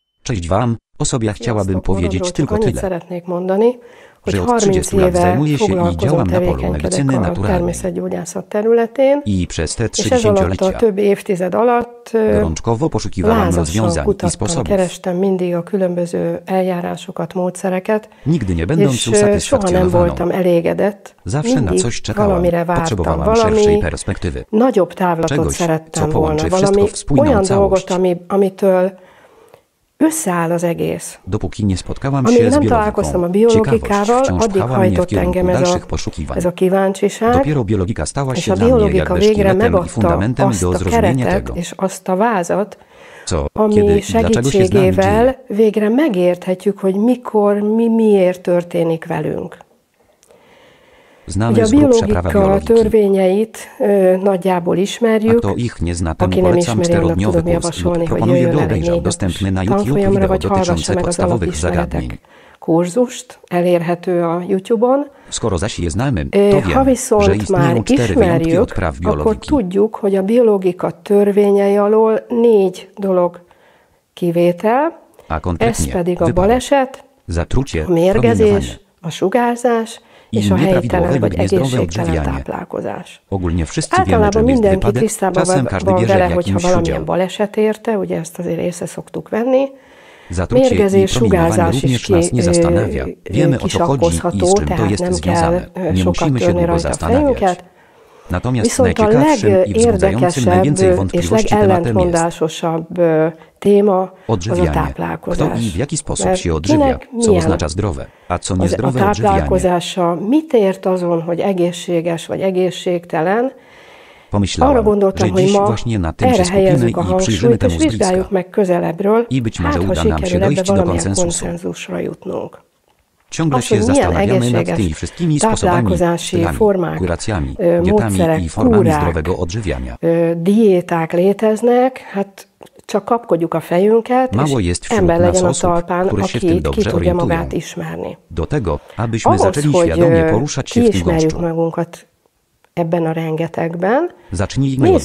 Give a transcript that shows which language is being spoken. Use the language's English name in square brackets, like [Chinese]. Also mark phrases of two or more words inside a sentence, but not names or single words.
[Polish] Cześć wam, o sobie chciałabym powiedzieć tylko tyle, [Hungarian] Szeretnék mondani, hogy [Polish] że od 30 30 lat [Hungarian] éve [Polish] zajmuję się i [Hungarian] foglalkozom, [Polish] działam na polu [Hungarian] tevékenykedek [Polish] medycyny [Hungarian] a [Polish] naturalnej. [Hungarian] természetgyógyászat területén, [Polish] I przez te [Hungarian] és ez alatt a [Polish] 30-lecia [Hungarian] több évtized alatt [Polish] gorączkowo poszukiwałam [Hungarian] lázasan [Polish] rozwiązań i [Hungarian] kutattam, [Polish] sposobów, [Hungarian] kerestem mindig a különböző eljárásokat, módszereket, [Polish] nigdy nie będąc [Hungarian] és soha nem [Polish] usatysfakcjonowaną. [Hungarian] voltam elégedett, [Polish] Zawsze na [Hungarian] mindig [Polish] coś czekałam, [Hungarian] valamire vártam, [Polish] potrzebowałam szerszej [Hungarian] valami [Polish] perspektywy. [Hungarian] nagyobb távlatot [Polish] Czegoś, co [Hungarian] szerettem volna, [Polish] połączy [Hungarian] valami [Polish] wszystko w spójną [Hungarian] olyan [Polish] całość. [Hungarian] dolgot, amitől összeáll az egész. [Polish] Dopóki nie spotkałam [Hungarian] Amíg [Polish] się z [Hungarian] nem találkoztam a [Polish] biologiką, [Hungarian] biologikával, [Polish] ciekawość [Hungarian] addig [Polish] wciąż pchała mnie w [Hungarian] hajtott [Polish] kierunku [Hungarian] engem [Polish] dalszych poszukiwań. [Hungarian] ez a kíváncsiság, [Polish] Dopiero biologika stała [Hungarian] és [Polish] się [Hungarian] a [Polish] dla mnie [Hungarian] biologika [Polish] jakby [Hungarian] végre [Polish] szkieletem i [Hungarian] megadta [Polish] fundamentem [Hungarian] azt [Polish] do [Hungarian] a [Polish] zrozumienia [Hungarian] keretet [Polish] tego, [Hungarian] és azt a vázat, [Polish] co, [Hungarian] ami [Polish] kiedy i dlaczego się z nami dzieje. [Hungarian] segítségével végre megérthetjük, hogy mikor, miért történik velünk. [Polish] Znamy [Hungarian] Ugye a [Polish] z grubsza prawa [Hungarian] biologika [Polish] biologiki. [Hungarian] törvényeit nagyjából [Polish] A [Hungarian] ismerjük. [Polish] kto ich nie zna, temu [Hungarian] Aki nem [Polish] polecam [Hungarian] ismeri, annak [Polish] czterodniowy [Hungarian] tudom [Polish] kurs lub [Hungarian] javasolni, hogy [Polish] proponuję, by [Hungarian] jöjjön el egy [Polish] obejrzał 4 dostępny na [Hungarian] napos YouTube tanfolyamra, [Polish] wideo [Hungarian] vagy hallgassa [Polish] dotyczące [Hungarian] meg az [Polish] podstawowych zagadnień. [Hungarian] alapismeretek kurzust, elérhető a YouTube-on. [Polish] Skoro zaś je znamy, to [Hungarian] Ha [Polish] wiemy, że [Hungarian] viszont már [Polish] istnieją 4 wyjątki [Hungarian] ismerjük, [Polish] od praw [Hungarian] akkor [Polish] biologiki. [Hungarian] tudjuk, hogy a biologika törvényei alól 4 dolog kivétel, [Polish] A [Hungarian] ez [Polish] konkretnie [Hungarian] pedig a [Polish] wypadek, [Hungarian] baleset, [Polish] zatrucie, [Hungarian] a [Polish] promieniowanie [Hungarian] mérgezés, a sugárzás [Polish] i [Hungarian] és a helytelen [Polish] nieprawidłowe [Hungarian] vagy [Polish] lub niezdrowe [Hungarian] egészségtelen [Polish] odżywianie. [Hungarian] táplálkozás. [Polish] Ogólnie wszyscy wiemy, [Hungarian] Általában [Polish] czym jest [Hungarian] mindenki [Polish] wypadek, [Hungarian] tisztában [Polish] czasem każdy [Hungarian] van [Polish] bierze [Hungarian] vele, [Polish] w [Hungarian] hogyha [Polish] jakimś [Hungarian] valamilyen [Polish] udział. [Hungarian] baleset érte, ugye ezt azért észre szoktuk venni. [Polish] Zatrucie i [Hungarian] Mérgezés, [Polish] promieniowanie [Hungarian] sugárzás is [Polish] również nas nie zastanawia. Wiemy, o co chodzi i z [Hungarian] kisakkozható, [Polish] czym to [Hungarian] tehát [Polish] jest [Hungarian] nem [Polish] związane. [Hungarian] kell [Polish] Nie [Hungarian] sokat [Polish] musimy się [Hungarian] törni [Polish] długo [Hungarian] rajta a [Polish] zastanawiać. [Hungarian] fejünket. [Polish] Natomiast [Hungarian] Viszont a [Polish] najciekawszym i wzbudzającym najwięcej [Hungarian] legérdekesebb és [Polish] wątpliwości tematem jest [Hungarian] legellentmondásosabb téma az a [Polish] odżywianie. Kto [Hungarian] táplálkozás. [Polish] i w jaki sposób [Hungarian] Mert [Polish] się odżywia, [Hungarian] kinek [Polish] co [Hungarian] milyen [Polish] oznacza zdrowe, a co [Hungarian] a [Polish] niezdrowe odżywianie. [Hungarian] táplálkozása, mit ért azon, hogy egészséges vagy egészségtelen. Arra [Polish] Pomyślałem, [Hungarian] gondoltam, [Polish] że [Hungarian] hogy [Polish] dziś [Hungarian] ma [Polish] właśnie na tym się [Hungarian] erre [Polish] skupimy [Hungarian] helyezzük a [Polish] i przyjrzymy [Hungarian] hangsúlyt, és [Polish] temu z bliska. [Hungarian] vizsgáljuk meg közelebbről, [Polish] I być może [Hungarian] hát ha [Polish] uda nam się [Hungarian] sikerül ebbe [Polish] dojść do [Hungarian] valamilyen [Polish] konsensusu. [Hungarian] konszenzusra jutnunk. [Polish] Ciągle [Hungarian] Az, [Polish] się [Hungarian] hogy milyen [Polish] zastanawiamy nad tymi [Hungarian] egészséges [Polish] wszystkimi sposobami, [Hungarian] táplálkozási [Polish] stylami, [Hungarian] formák, [Polish] kuracjami, [Hungarian] módszerek, [Polish] dietami i formami [Hungarian] kúrák, [Polish] zdrowego odżywiania. [Hungarian] Diéták léteznek, hát csak kapkodjuk a fejünket, [Polish] Mało [Hungarian] és [Polish] jest wśród [Hungarian] ember [Polish] nas [Hungarian] legyen a [Polish] osób, [Hungarian] talpán, [Polish] które się w tym [Hungarian] aki ki [Polish] dobrze [Hungarian] tudja [Polish] orientują. [Hungarian] magát ismerni. [Polish] Do tego, abyśmy [Hungarian] Ahhoz, [Polish] zaczęli [Hungarian] hogy [Polish] świadomie poruszać się w tym [Hungarian] kiismerjük [Polish] gąszczu. [Hungarian] magunkat ebben a rengetegben, [Polish] Zacznijmy od